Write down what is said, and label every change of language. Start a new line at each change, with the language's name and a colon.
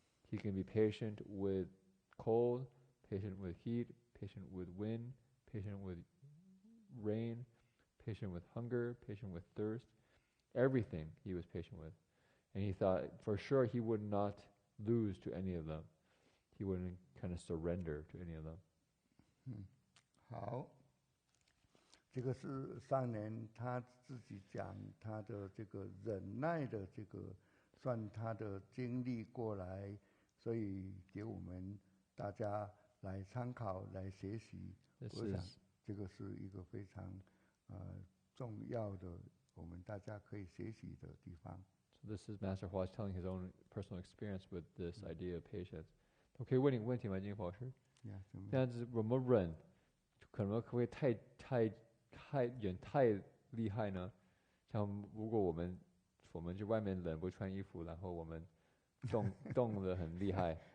English: He can be patient with cold, patient with heat, patient with wind, patient with rain, patient with hunger, patient with thirst. Everything he was patient with. And he thought for sure he would not lose to any of them. He wouldn't kind of surrender to any of them.
Chinese: 好，这个是上人他自己讲他的这个忍耐的这个算他的经历过来，所以给我们大家来参考来学习。我想这个是一个非常重要的，我们大家可以学习的地方。
English: So this is Master Hua telling his own personal experience with this idea of patience.
Chinese: 我可以问你个问题吗，金法师？这样子我们忍，可能会太忍太厉害呢？像如果我们去外面忍不穿衣服，然后我们动得很厉害，